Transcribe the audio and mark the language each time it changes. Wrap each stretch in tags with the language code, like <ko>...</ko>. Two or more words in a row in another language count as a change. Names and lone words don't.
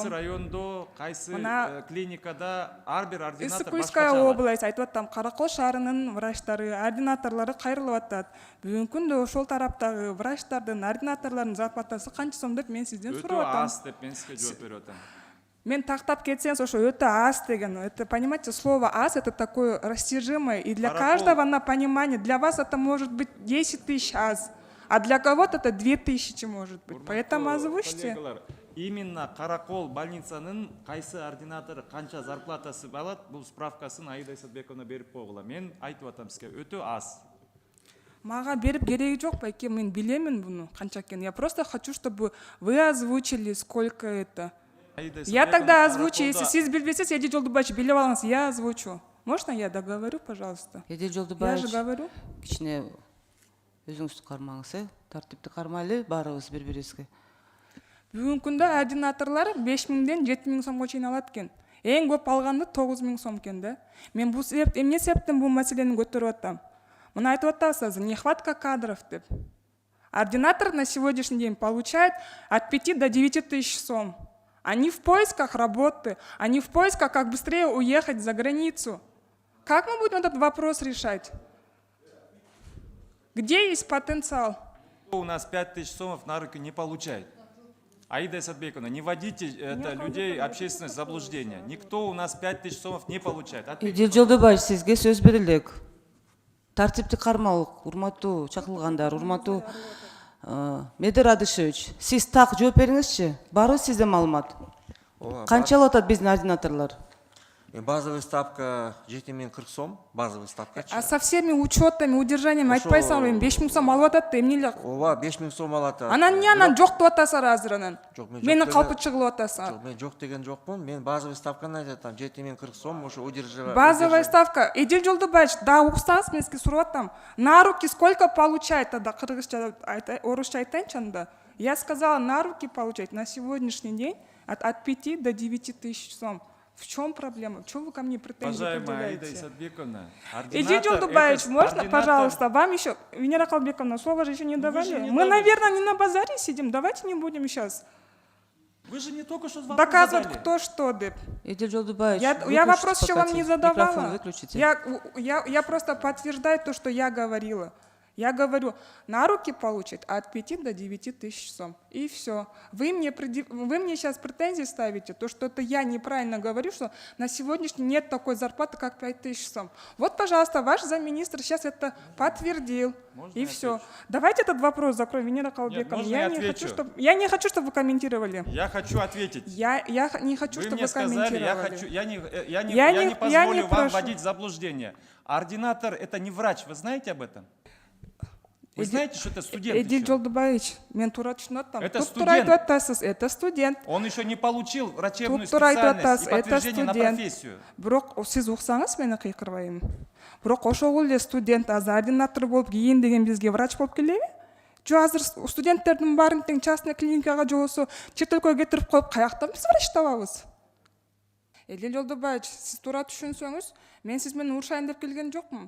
<ky>Кайсы райондо, кайсы клиникада ар бир ординатор Ысык-Куйская область, айтып атам, Каракол шаарынын врачтары, ординаторлору кайрылып атат. Бүгүнкү күндө ошол тараптагы врачтардын, ординаторлордун зарплатасы канча сом деп мен сизден сурап атам. Өтө аз деп мен сизге жооп берип атам. Мен тактап кетсеңиз, ошо өтө аз деген.</ky> <ru>Это, понимаете, слово аз это такое растяжимое, и для каждого на понимание. Для вас это может быть 10 тысяч аз, а для кого-то это 2000 может быть. Поэтому озвучьте.</ru> <ky>Именно Каракол больницанын кайсы ординатору канча зарплатасы алат, бул справкасын Аида Исатбековна берип койгула. Мен айтып атам сизге, өтө аз. Мага берип кереги жок байке, мен билемин буну канча экенин.</ky> <ru>Я просто хочу, чтобы вы озвучили, сколько это. Я тогда озвучу, если</ru> <ky>сиз билбесеңиз, Элдил Жолдубаевич билип алыңыз,</ky> <ru>я озвучу. Можно я договорю, пожалуйста? Элдил Жолдубаевич, Я же говорю.</ru> <ky>кичине өзүңүздү кармаңыз, тартипти кармайлы, баарыбыз бири-бирибизге. Бүгүнкү күндө ординаторлор 5 миңден 7 миң сомго чейин алат экен. Эң көп алганды 9 миң сом экен да. Мен бул эмне себептен бул маселени көтөрүп атам? Мына айтып атасыз,</ky> <ru>нехватка кадров</ru> <ky>деп.</ky> <ru>Ординатор на сегодняшний день получает от 5 до 9 тысяч сом. Они в поисках работы, они в поисках, как быстрее уехать за границу. Как мы будем этот вопрос решать? Где есть потенциал? У нас 5000 сомов на руки не получает. Аида Исатбековна, не вводите людей общественное заблуждение. Никто у нас 5000 сомов не получает.</ru> <ky>Элдил Жолдубаевич, сизге сөз берилек. Тартипти кармалык, урматтуу чакырылгандар, урматтуу Медер Адышевич, сиз так жооп бериңизчи. Бары сизде маалымат. Канча алып атат биздин ординаторлор?</ky> <ru>Базовый ставка 7040 сом, базовый ставка. А со всеми учетами, удержаниями</ru> <ky>айтпайсың, 5 миң сом алып атат да, эмне эле? Ооба, 5 миң сом алат. Анан эмне анан жок деп атасыңар азыр анан? Жок, Мени калпы чыгылып атасың. Жок, мен жок деген жокмун. Мен</ky> <ru>базовый ставканы</ru> <ky>айтатам, 7040 сом, ошо удерживать.</ky> <ru>Базовая ставка.</ru> <ky>Элдил Жолдубаевич, да уксаңыз, мен сизге сурап атам.</ky> <ru>На руки сколько получает тогда?</ru> <ky>Кыргызча, орусча айтайынчы анда.</ky> <ru>Я сказала, на руки получать на сегодняшний день от 5 до 9 тысяч сом. В чем проблема? Чего вы ко мне претензии предъявляете? Аида Исатбековна, Элдил Жолдубаевич, можно, пожалуйста, вам еще, Венера Холбековна, слово же еще не давали. Мы, наверное, не на базаре сидим, давайте не будем сейчас вы же не только что доказывать, кто что, деп. Элдил Жолдубаевич, Я вопрос еще вам не задавала. Выключите. Я просто подтверждаю то, что я говорила. Я говорю, на руки получит от 5 до 9 тысяч сом. И все. Вы мне сейчас претензии ставите, то, что это я неправильно говорю, что на сегодняшний нет такой зарплаты, как 5 тысяч сом. Вот, пожалуйста, ваш замминистра сейчас это подтвердил. Можно и все. Давайте этот вопрос закроем, Венера Холбековна. Я не хочу, чтобы вы комментировали. Я хочу ответить. Я не хочу, чтобы вы комментировали. Я не позволю вам вводить в заблуждение. Ординатор – это не врач, вы знаете об этом? Вы знаете, что это студент Эдил еще?</ru> <ky>Жолдубаевич, мен туура түшүнүп атам.</ky> <ru>Это</ru> <ky>Туптура</ky> <ru>студент.</ru> <ky>айтып атасыз,</ky> <ru>это студент. Он еще не получил врачебную</ru> <ky>Туптура айтып</ky> <ru>специальность</ru> <ky>атасыз,</ky> <ru>и это подтверждение на студент. профессию.</ru> <ky>Бирок сиз уксаңыз мени кыйкырбайм. Бирок ошол эле студент азыр ординатор болуп кийин деген бизге врач болуп келеби? Жо азыр студенттердин баарын тең частный клиникага же болбосо чет өлкөгө кетирип коюп каяктан биз врач табабыз? Эдил Жолдубаевич, сиз туура түшүнсөңүз, мен сиз менен урушайын деп келген жокмун.</ky>